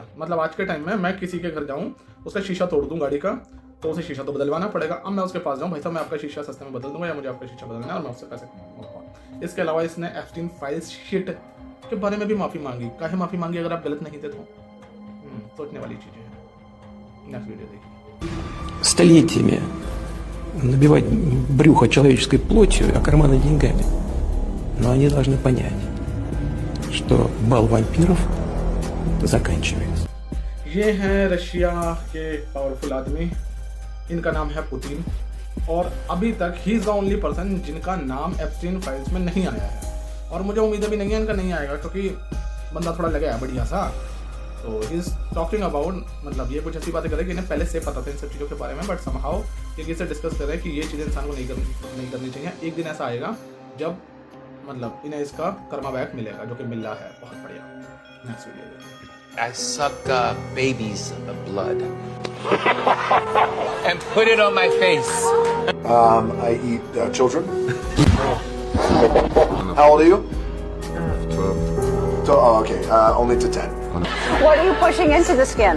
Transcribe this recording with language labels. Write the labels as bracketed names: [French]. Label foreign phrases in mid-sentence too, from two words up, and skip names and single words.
[Hindi] मतलब आज के टाइम में मैं किसी के घर जाऊँ, उसका शीशा तोड़ दूँ गाड़ी का, तो उसे शीशा तो बदलवाना पड़ेगा। अब मैं उसके पास जाऊँ, भाई साहब मैं आपका शीशा सस्ते में बदल दूंगा, या मुझे आपका शीशा बदलना है, और मैं उससे पैसे कमाऊंगा। इसके अलावा इसने एप्स्टीन फाइल्स शिट के बारे में भी माफ़ी मांगी। काहे माफ़ी मांगी अगर आप गलत नहीं थे तो? सोचने वाली चीज़ें हैं। [English] next video [Hindi] देखिए। [Russian] Столетиями набивать брюхо человеческой плотью, а карманы деньгами. Но они должны понять, что бал вампиров заканчивается. [Hindi] ये हैं रशिया के पावरफुल आदमी, इनका नाम है पुतिन, और अभी तक [English] he is the only person [Hindi] जिनका नाम एप्स्टीन फाइल्स में नहीं आया है, और मुझे उम्मीद भी नहीं है इनका नहीं आएगा, क्योंकि बंदा थोड़ा लगा है बढ़िया सा। तो [English] he is talking about, [Hindi] मतलब ये कुछ ऐसी बातें करें कि इन्हें पहले से पता था इन सब चीज़ों के बारे में, [English] but somehow [Hindi] ये किसी से डिस्कस कर रहे हैं कि ये चीज़ें इंसान को नहीं करनी चाहिए। एक दिन ऐसा आएगा जब मतलब इन्हें इसका [English] karma back [Hindi] मिलेगा, जो कि मिल रहा है। बहुत बढ़िया। [English] next video [Hindi] देखिए। [English] I suck babies' blood and put it on my face. I eat children. How old are you? 12. Oh, okay. Only to 10. What are you pushing into the skin?